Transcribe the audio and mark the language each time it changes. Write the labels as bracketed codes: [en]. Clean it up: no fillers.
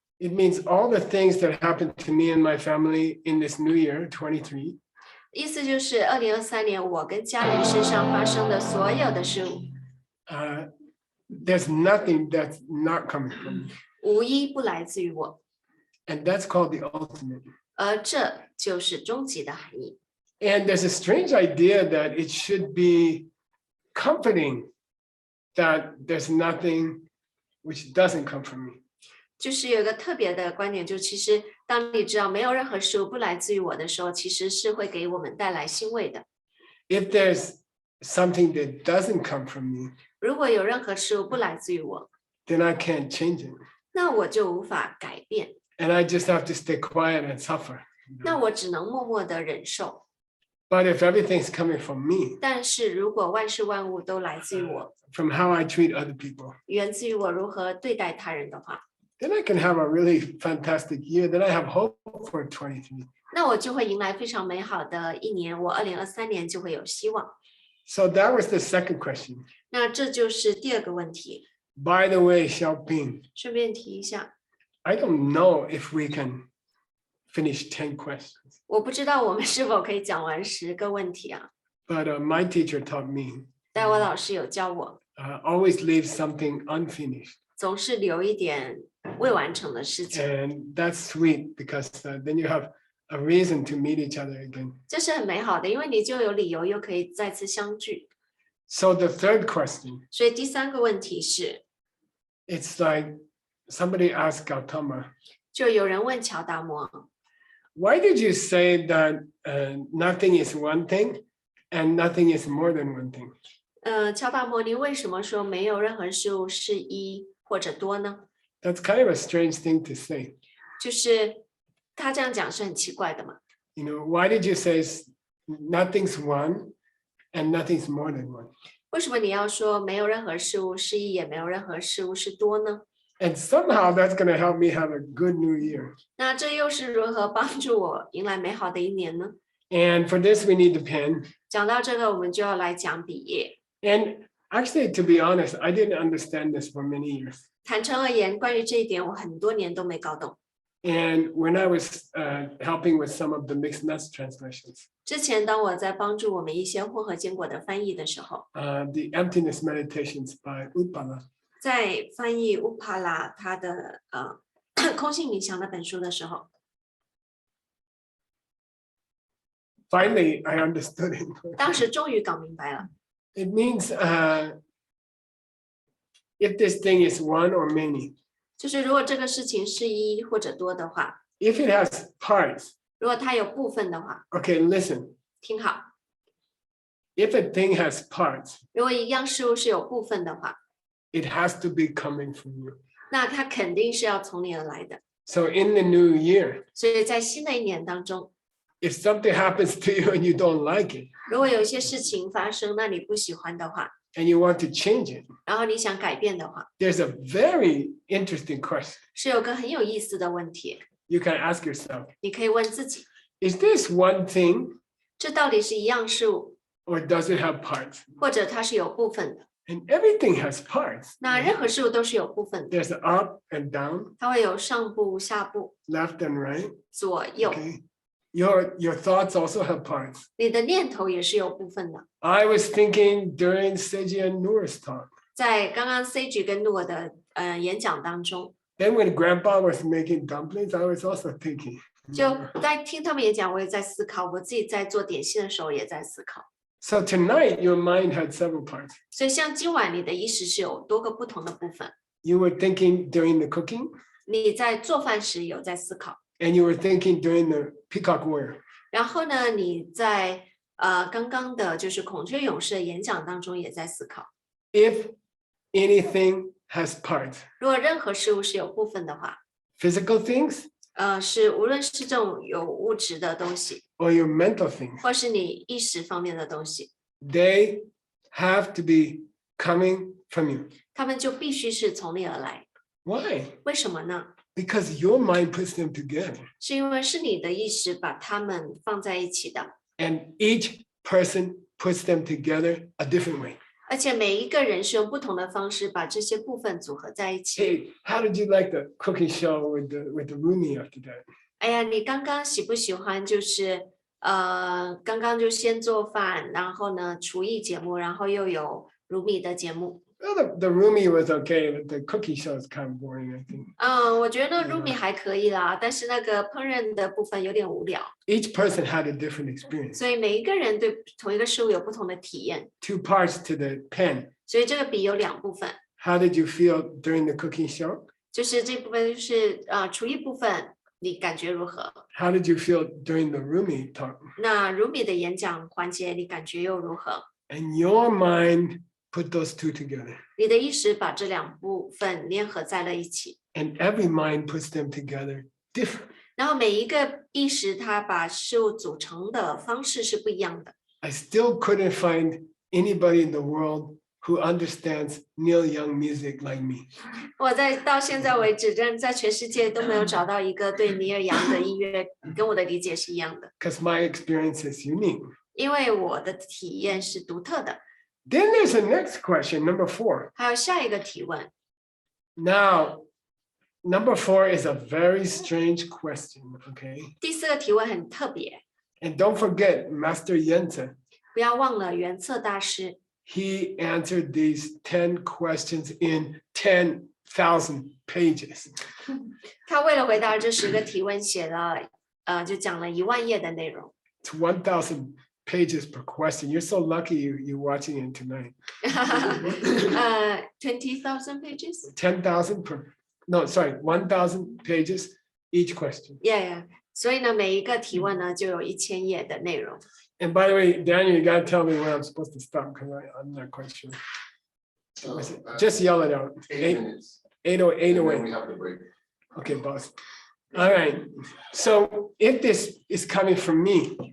[en] It means all the things that happened to me and my family in this new year, 23, [zh] 意思就是2023年我跟家人身上发生的所有的事物， [en] there's nothing that's not coming from you. [zh] 无一不来自于我， [en] And that's called the ultimate. [zh] 而这就是终极的含义。 [en] And there's a strange idea that it should be comforting that there's nothing which doesn't come from me. [zh] 就是有一个特别的观点，就其实当你知道没有任何事物不来自于我的时候，其实是会给我们带来欣慰的。 [en] If there's something that doesn't come from me, [zh] 如果有任何事物不来自于我， [en] then I can't change it. [zh] 那我就无法改变， [en] And I just have to stay quiet and suffer. [zh] 那我只能默默的忍受。 [en] But if everything's coming from me, [zh] 但是如果万事万物都来自于我， [en] from how I treat other people, [zh] 源自于我如何对待他人的话， [en] then I can have a really fantastic year. Then I have hope for 23. [zh] 那我就会迎来非常美好的一年，我2023年就会有希望。 [en] So that was the second question. [zh] 那这就是第二个问题。 [en] By the way, Xiaoping, [zh] 顺便提一下， [en] I don't know if we can finish 10 questions, [zh] 我不知道我们是否可以讲完10个问题啊？ [en] but my teacher taught me [zh] 但我老师有教我， [en] always leave something unfinished. [zh] 总是留一点未完成的事情， [en] And that's sweet because then you have a reason to meet each other again. [zh] 这是很美好的，因为你就有理由又可以再次相聚。 [en] So the third question, [zh] 所以第3个问题是， [en] it's like somebody asked Gautama, [zh] 就有人问乔达摩， [en] why did you say that nothing is one thing and nothing is more than one thing? [zh] 乔达摩，你为什么说没有任何事物是一或者多呢？ [en] That's kind of a strange thing to say. [zh] 就是他这样讲是很奇怪的嘛。 [en] You know, why did you say nothing's one and nothing's more than one? [zh] 为什么你要说没有任何事物是一，也没有任何事物是多呢？ [en] And somehow that's going to help me have a good new year. [zh] 那这又是如何帮助我迎来美好的一年呢？ [en] And for this, we need the pen. [zh] 讲到这个，我们就要来讲笔页。 [en] And actually, to be honest, I didn't understand this for many years. [zh] 坦诚而言，关于这一点，我很多年都没搞懂。 [en] And when I was helping with some of the mixed nuts translations, [zh] 之前，当我在帮助我们一些混合坚果的翻译的时候， [en] the emptiness meditations by Utpala, [zh] 在翻译乌帕拉他的空性冥想那本书的时候， [en] finally, I understood it. [zh] 当时终于搞明白了。 [en] It means if this thing is one or many, [zh] 就是如果这个事情是一或者多的话， [en] if it has parts, [zh] 如果它有部分的话， [en] okay, listen, [zh] 听好， [en] if a thing has parts, [zh] 如果一样事物是有部分的话， [en] it has to be coming from you. [zh] 那它肯定是要从你而来的。 [en] So in the new year, [zh] 所以在新的一年当中， [en] if something happens to you and you don't like it, [zh] 如果有一些事情发生，那你不喜欢的话， [en] and you want to change it, [zh] 然后你想改变的话， [en] there's a very interesting question. [zh] 是有个很有意思的问题， [en] You can ask yourself, [zh] 你可以问自己： [en] is this one thing [zh] 这到底是一样事物， [en] or does it have parts? [zh] 或者它是有部分的？ [en] And everything has parts. [zh] 那任何事物都是有部分的， [en] There's up and down, [zh] 它会有上部、下部、 [en] left and right. [zh] 左右。 [en] Okay. Your thoughts also have parts. [zh] 你的念头也是有部分的。 [en] I was thinking during Seiji and Noor's talk. [zh] 在刚刚 Sage 跟诺的演讲当中， [en] Then when Grandpa was making dumplings, I was also thinking. [zh] 就在听他们演讲，我也在思考，我自己在做点心的时候也在思考。 [en] So tonight, your mind had several parts. [zh] 所以像今晚你的意识是有多个不同的部分， [en] You were thinking during the cooking, [zh] 你在做饭时有在思考， [en] and you were thinking during the Peacock Warrior. [zh] 然后呢，你在刚刚的就是孔雀勇士的演讲当中也在思考。 [en] If anything has parts, [zh] 如果任何事物是有部分的话， [en] physical things [zh] 是无论是这种有物质的东西， [en] or your mental things, [zh] 或是你意识方面的东西， [en] they have to be coming from you. [zh] 它们就必须是从你而来。 [en] Why? [zh] 为什么呢？ [en] Because your mind puts them together, [zh] 是因为是你的意识把它们放在一起的， [en] and each person puts them together a different way. [zh] 而且每一个人是用不同的方式把这些部分组合在一起。 [en] Hey, how did you like the cooking show with the roomie after that? [zh] 哎呀，你刚刚喜不喜欢？就是刚刚就先做饭，然后呢厨艺节目，然后又有如米的节目。 [en] Well, the roomie was okay, but the cooking show is kind of boring, I think. [zh] 我觉得如米还可以啦，但是那个烹饪的部分有点无聊。 [en] Each person had a different experience. [zh] 所以每一个人对同一个事物有不同的体验， [en] Two parts to the pen. [zh] 所以这个笔有两部分， [en] How did you feel during the cooking show? [zh] 就是这部分就是厨艺部分，你感觉如何？ [en] How did you feel during the roomie talk? [zh] 那如米的演讲环节，你感觉又如何？ [en] And your mind put those two together. [zh] 你的意识把这两部分联合在了一起， [en] And every mind puts them together different. [zh] 然后每一个意识它把事物组成的方式是不一样的。 [en] I still couldn't find anybody in the world who understands Neil Young music like me. [zh] 我到现在为止，真的在全世界都没有找到一个对尼尔杨的音乐跟我的理解是一样的， [en] Because my experience is unique. [zh] 因为我的体验是独特的。 [en] Then there's a next question, number 4. [zh] 还有下一个提问， [en] Now, number 4 is a very strange question, okay? [zh] 第四个提问很特别， [en] And don't forget, Master Yuance, [zh] 不要忘了原策大师， [en] he answered these 10 questions in 10,000 pages. [zh] 他为了回答这10个提问，写了就讲了10000页的内容。 [en] It's 1,000 pages per question. You're so lucky you're watching it tonight. 20,000 pages? 10,000 per, no, sorry, 1,000 pages each question. Yeah. [zh] 所以呢，每一个提问呢就有1000页的内容。 [en] And by the way, Daniel, you gotta tell me when I'm supposed to stop because I'm not quite sure. Just yell it out. 8 minutes. 808 And away. then we have the break. Okay, boss. All right. So if this is coming from me